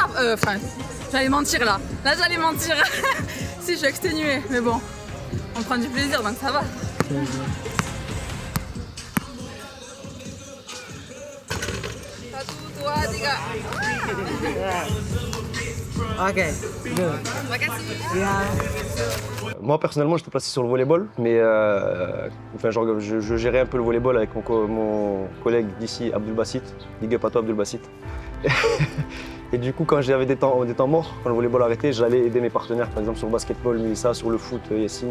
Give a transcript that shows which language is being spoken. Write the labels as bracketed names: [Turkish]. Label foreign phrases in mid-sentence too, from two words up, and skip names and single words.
[French] Enfin, j'allais mentir là. Là, j'allais mentir. Si, je suis exténuée. Mais bon, on prend du plaisir donc ça va. [Indonesian] Satu, dua, tiga. [French] Ok. Moi personnellement j'étais placé sur le volleyball, mais je gérais un peu le volleyball avec mon collègue d'ici, Abdul Basit. [English] Big up [French] à toi Abdul Basit. Et du coup quand j'avais des temps morts, quand le volleyball arrêtait, j'allais aider mes partenaires, par exemple sur le basketball, Mélissa, sur le foot, Yassine.